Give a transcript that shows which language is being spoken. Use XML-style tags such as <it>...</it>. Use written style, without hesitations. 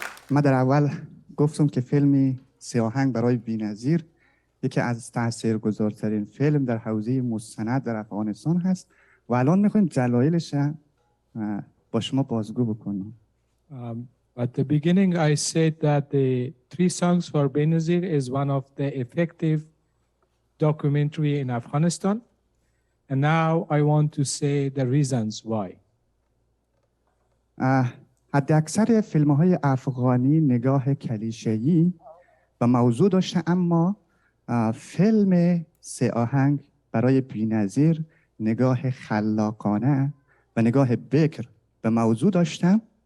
<fa>من در اول گفتم که فیلم سه آهنگ برای بی‌نظیر یکی از تاثیرگذارترین فیلم در حوزه مستند در افغانستان هست و الان میخوایم دلایلش با شما بازگو بکنم.</fa> <en>At the beginning, I said that the 3 Songs for Benazir is one of the effective documentary in Afghanistan. And now I want to say the reasons why.</en> <fa>حد اکثر فیلم‌های افغانی نگاه کلیشه‌ای و موضوع داشته، اما فیلم سه آهنگ برای بی‌نظیر نگاه خلاقانه و نگاه بکر به موضوع داشتم</fa>